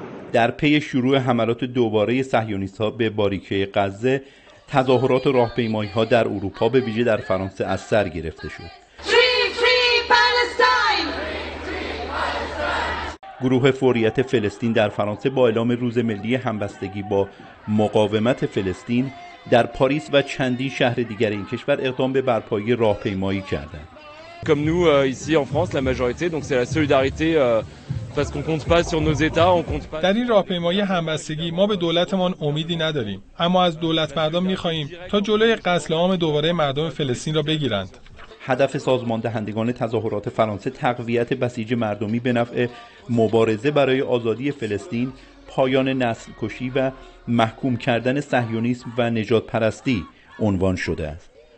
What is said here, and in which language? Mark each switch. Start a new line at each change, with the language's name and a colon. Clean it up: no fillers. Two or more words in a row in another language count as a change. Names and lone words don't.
Persian: در پی شروع حملات دوباره صهیونیست‌ها به باریکه غزه، تظاهرات و راهپیمایی‌ها در اروپا به ویژه در فرانسه از سر گرفته شد. گروه فوریت فلسطین در فرانسه با اعلام روز ملی همبستگی با مقاومت فلسطین در پاریس و چندین شهر دیگر این کشور اقدام به برپایی راهپیمایی کردند.
French: Comme nous ici en France la majorité donc c'est la solidarité parce qu'on compte pas sur nos états on compte pas.
Persian: در این راهپیمایی همبستگی ما به دولتمان امیدی نداریم، اما از دولت مردم می‌خواهیم تا جلوی قتل عام دوباره مردم فلسطین را بگیرند. هدف سازمان دهندگان تظاهرات فرانسه تقویت بسیج مردمی به نفع مبارزه برای آزادی فلسطین، پایان نسل کشی و محکوم کردن صهیونیسم و نجات پرستی عنوان شده است.